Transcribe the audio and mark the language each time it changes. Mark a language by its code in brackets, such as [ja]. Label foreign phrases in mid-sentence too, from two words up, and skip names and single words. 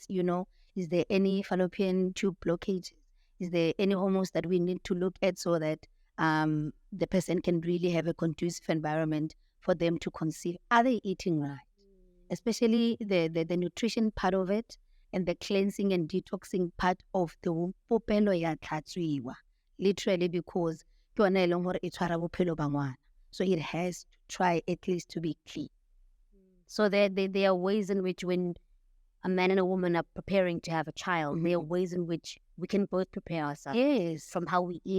[en] Is there any fallopian tube blockage? Is there any hormones that we need to look at, so that the person can really have a conducive environment for them to conceive? Are they eating right? Especially the nutrition part of it, and the cleansing and detoxing part of the womb. [st] Popelo ya tlatswiwa, [en] literally, because so it has to try at least to be clean. So there are ways in which, when a man and a woman are preparing to have a child, there are ways in which we can both prepare ourselves. Yes. From how we eat.